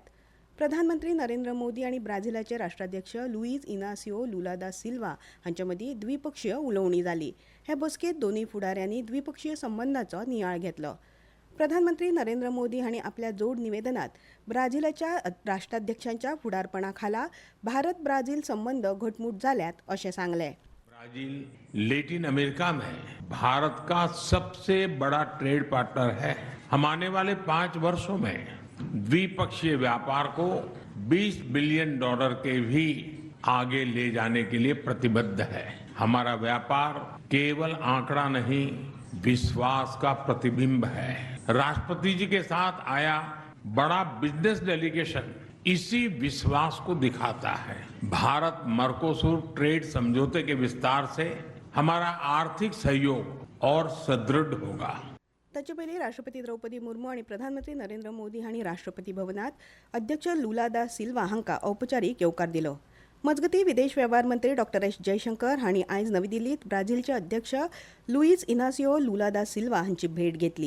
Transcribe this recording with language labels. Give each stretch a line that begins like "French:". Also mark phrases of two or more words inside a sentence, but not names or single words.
Konkani: प्रधानमंत्री नरेंद्र मोदी आनी ब्राझीलाचे राष्ट्राध्यक्ष लुईज इनासियो लुला दा सिल्वा हांचे मदीं द्विपक्षीय उलोवणी जाली. हे बसकेंत दोनूय फुडाऱ्यांनी द्विपक्षीय संबंदांचो नियाळ घेतलो. प्रधानमंत्री नरेंद्र मोदी हांणी आपल्या जोड निवेदनात ब्राझीलाच्या राष्ट्राध्यक्षांच्या फुडारपणाखाला भारत ब्राझील संबंध घटमूट जाल्यात अशें सांगलें.
Hindi: ब्राजील लैटिन अमेरिका में भारत का सबसे बड़ा ट्रेड पार्टनर है. हम आने वाले 5 वर्षों में द्विपक्षीय व्यापार को $20 बिलियन के भी आगे ले जाने के लिए प्रतिबद्ध है. हमारा व्यापार केवल आंकड़ा नहीं, विश्वास का प्रतिबिंब है. राष्ट्रपति जी के साथ आया बड़ा बिजनेस डेलीगेशन इसी विश्वास को दिखाता है. भारत मर्कोसूर ट्रेड समझौते के विस्तार से हमारा आर्थिक सहयोग और सुदृढ़ होगा.
Konkani: ताचे पयलीं राष्ट्रपती द्रौपदी मुर्मू आनी प्रधानमंत्री नरेंद्र मोदी हांणी राष्ट्रपती भवनात अध्यक्ष लुला दा सिल्वा हांकां औपचारीक येवकार दिलो. मजगतीं विदेश वेव्हार मंत्री डॉ. एस. जयशंकर हांणी आयज नवी दिल्लीत ब्राझीलचे अध्यक्ष लुईज इनासियो लुला दा सिल्वा हांची भेट घेतली.